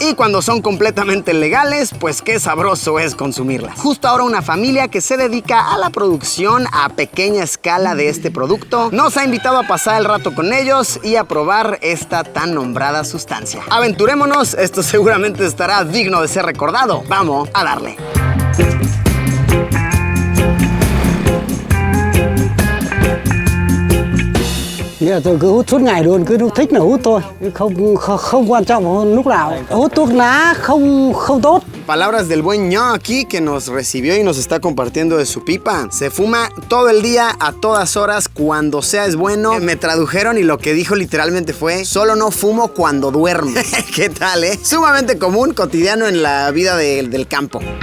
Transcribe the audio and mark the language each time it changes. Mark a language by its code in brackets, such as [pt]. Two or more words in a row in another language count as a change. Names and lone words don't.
[es] Y cuando son completamente legales, pues qué sabroso es consumirlas. Justo ahora una familia que se dedica a la producción a pequeña escala de este producto nos ha invitado a pasar el rato con ellos y a probar esta tan nombrada sustancia. Aventurémonos, esto seguramente estará digno de ser recordado. Vamos a darle. [vi] Tôi cứ hút suốt ngày luôn, cứ lúc thích là hút thôi, không quan trọng lúc nào. Hút thuốc lá không tốt. [es] Palabras del buen ño aquí que nos recibió y nos está compartiendo de su pipa. Se fuma todo el día, a todas horas, cuando sea es bueno. Me tradujeron y lo que dijo literalmente fue: solo no fumo cuando duermo. ¿Qué tal, eh? Sumamente común, cotidiano en la vida del campo.